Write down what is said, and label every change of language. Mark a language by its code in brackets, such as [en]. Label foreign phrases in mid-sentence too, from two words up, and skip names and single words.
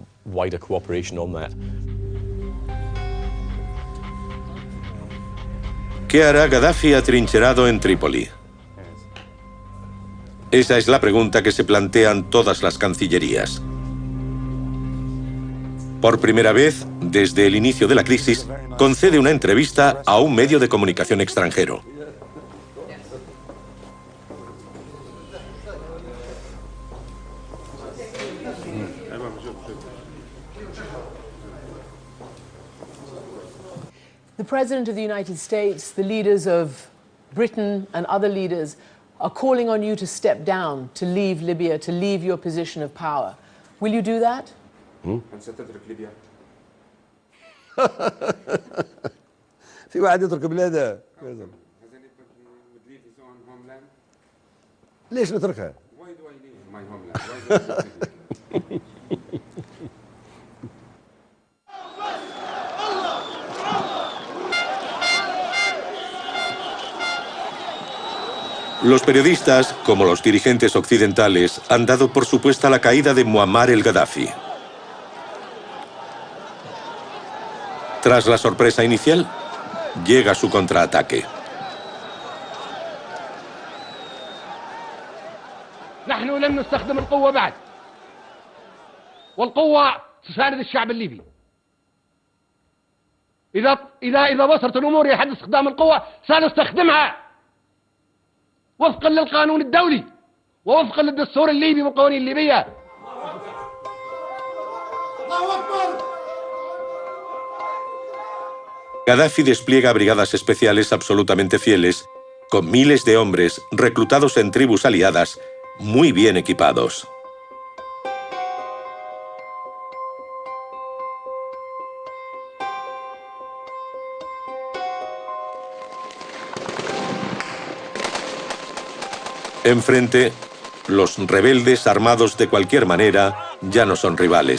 [es] ¿Qué hará Gaddafi atrincherado en Trípoli? Esa es la pregunta que se plantean todas las cancillerías. Por primera vez, desde el inicio de la crisis, concede una entrevista a un medio de comunicación extranjero. [en] The President of the United States, the leaders of Britain and other leaders are calling on you to step down, to leave Libya, to leave your position of power. Will you do that? [ar] في واحد يترك بلاده ليش نتركها؟ [es] Los periodistas, como los dirigentes occidentales, han dado por supuesta la caída de Muammar el-Gaddafi. Tras la sorpresa inicial, llega su contraataque. [ar] نحن لن نستخدم القوة بعد والقوة تساند الشعب الليبي إذا وصلت الأمور إلى حد استخدام القوة سنستخدمها وفقا للقانون الدولي ووفقا للدستور الليبي والقوانين الليبية. الله أكبر. [es] Gaddafi despliega brigadas especiales absolutamente fieles, con miles de hombres reclutados en tribus aliadas, muy bien equipados. Enfrente, los rebeldes armados de cualquier manera ya no son rivales.